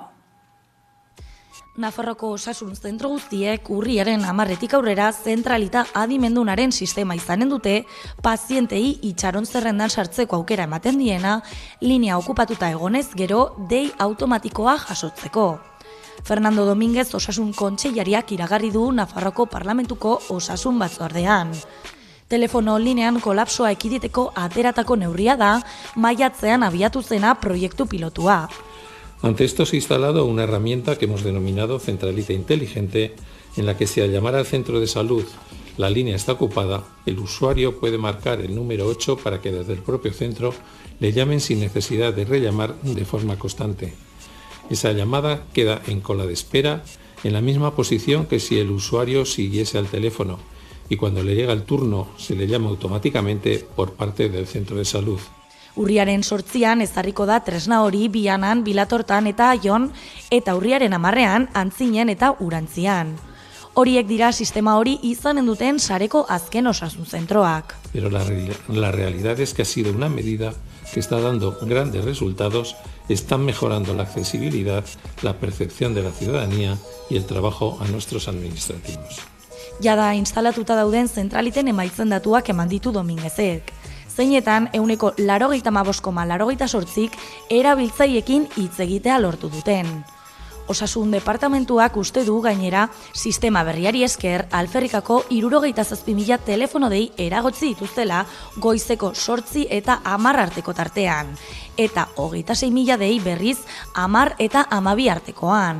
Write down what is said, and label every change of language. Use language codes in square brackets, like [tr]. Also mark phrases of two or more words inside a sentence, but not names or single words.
[eu] Nafarroko osasun zentro guztiek urriaren 10-etik aurrera zentralita adimendunaren sistema izanen dute, pazientei itxaron zerrendan sartzeko aukera ematen diena, linea okupatuta egonez gero dei automatikoa jasotzeko. Fernando Domínguez osasun kontseilariak iragarri du Nafarroko parlamentuko osasun batzordean. Telefono linean kolapsoa ekiditeko ateratako neurria da, maiatzean abiatu zena proiektu pilotua. [es] Ante esto se ha instalado una herramienta que hemos denominado centralita inteligente, en la que si al llamar al centro de salud la línea está ocupada, el usuario puede marcar el número 8 para que desde el propio centro le llamen sin necesidad de rellamar de forma constante. Esa llamada queda en cola de espera, en la misma posición que si el usuario siguiese al teléfono, y cuando le llega el turno se le llama automáticamente por parte del centro de salud. [eu] Urriaren 8an ezarriko da tresna hori Bianan, Bilatortan eta Aion, eta urriaren 10ean Antzinen eta Urantzian. Horiek dira sistema hori izanen duten sareko azken osasun zentroak. [es] Pero la realidad es que ha sido una medida que está dando grandes resultados, están mejorando la accesibilidad, la percepción de la ciudadanía y el trabajo a nuestros administrativos. [eu] Jada instalatuta dauden zentraliten emaitzen datuak eman ditu Domínguezek. Zeinetan, 85,88%ik erabiltzaiekin hitz egitea lortu duten. Osasun departamentuak uste du gainera, sistema berriari esker, alferrikako 67.000 telefono dei eragotzi dituztela goizeko 8 eta 10 arteko tartean, eta 26.000 dei berriz 10 eta 12 artekoan.